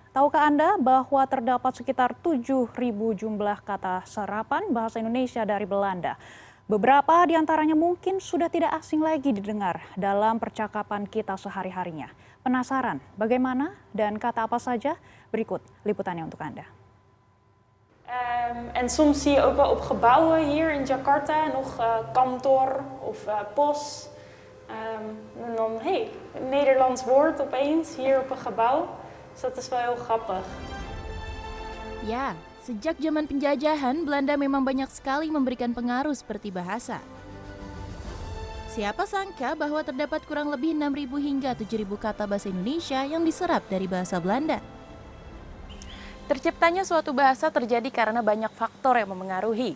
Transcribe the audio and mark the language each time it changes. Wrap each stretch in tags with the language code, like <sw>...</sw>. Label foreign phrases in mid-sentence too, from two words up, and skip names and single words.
<id>Tahukah Anda bahwa terdapat sekitar 7.000 jumlah kata serapan bahasa Indonesia dari Belanda? Beberapa di antaranya mungkin sudah tidak asing lagi didengar dalam percakapan kita sehari-harinya. Penasaran bagaimana dan kata apa saja? Berikut liputannya untuk Anda.</id> <nl>En soms zie je ook wel op gebouwen hier in Jakarta nog kantoor of pos. En dan, hey, een Nederlands woord opeens hier op een gebouw. Dus dat is wel heel grappig.</nl> <id>Ya, sejak zaman penjajahan, Belanda memang banyak sekali memberikan pengaruh seperti bahasa. Siapa sangka bahwa terdapat kurang lebih 6.000 hingga 7.000 kata bahasa Indonesia yang diserap dari bahasa Belanda. Terciptanya suatu bahasa terjadi karena banyak faktor yang memengaruhi.</id>